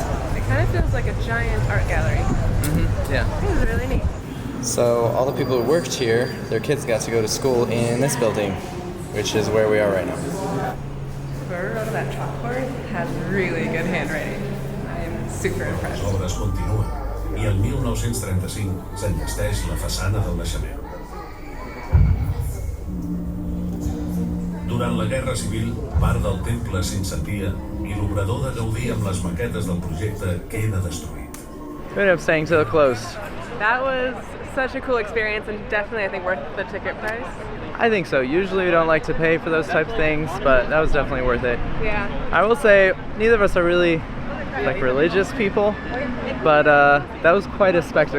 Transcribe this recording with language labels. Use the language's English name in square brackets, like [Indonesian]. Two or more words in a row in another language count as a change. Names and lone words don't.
[English] it kind of feels like a giant art gallery. Yeah. It was really neat. So all the people who worked here, their kids got to go to school in this building, which is where we are right now. Whoever wrote that chalkboard has really good handwriting. I am super [Catalan] Les [English] impressed. [Catalan] obres continuen i el 1935 s'enllesteix la façana del naixement. Durant la Guerra Civil, part del temple s'incendia i l'obrador de Gaudí amb les maquetes del projecte queda destruït. [English] We ended up staying till it closed. That was such a cool experience and definitely I think worth the ticket price. I think so. Usually we don't like to pay for those types of things, but that was definitely worth it. Yeah. I will say neither of us are really like religious people, but that was quite a spectacle.